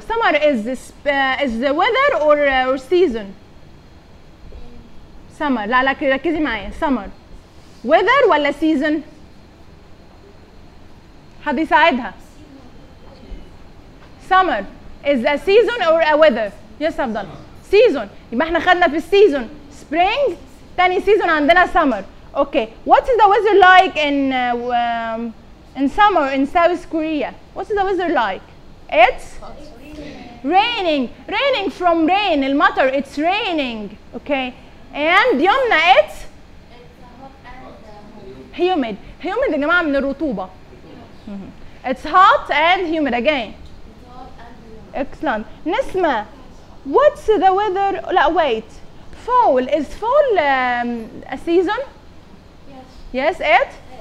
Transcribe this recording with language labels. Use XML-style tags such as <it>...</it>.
<en>Summer is the weather or season?</en> <ar>Summer. لا ركزي معايا. Summer.</ar> <en>Weather</en> <ar>ولا</ar> <en>season?</en> <ar>حد يساعدها.</ar> <en>Summer is a season or a weather? Yes, Abdul. Season.</en> <ar>يبقى احنا خدنا في season.</ar> <en>Spring.</en> <ar>تاني سيزون عندنا summer.</ar> <en>Okay. What is the weather like in summer in South Korea? What is the weather like? It's raining. Raining from rain.</en> <ar>المطر.</ar> <en>It's raining. Okay. And يومنا it's humid.</en> <ar>Humid يا جماعة من الرطوبة.</ar> <en>It's hot and humid again. Excellent. نسمة. What's the weather? لا wait. Fall is fall a season? Yes. Yes it?</en>